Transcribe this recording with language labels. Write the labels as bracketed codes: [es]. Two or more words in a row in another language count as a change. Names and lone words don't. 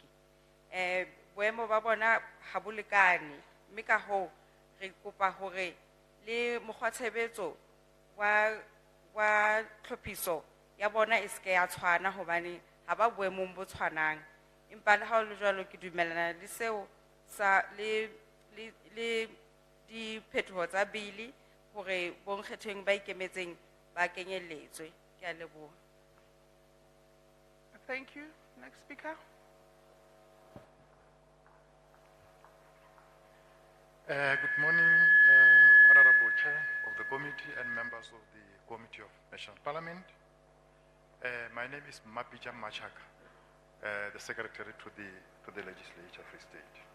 [st] Boemo ba bona ha bo lekane, mme ka hoo re kopa hore le mokgwatshebetso wa tlhophiso ya bona e seke ya tshwana hobane ha ba boemong bo tshwanang. Empa le ha ho le jwalo ke dumellana le seo sa le diphetoho tsa bili hore bonkgetheng ba ikemetseng ba kenyelletswe. Ke a leboha. [en] Thank you. Next speaker. Good morning, Honorable Chair of the Committee and members of the Committee of National Parliament. My name is Mapija Machaka, the Secretary to the Legislature Free State.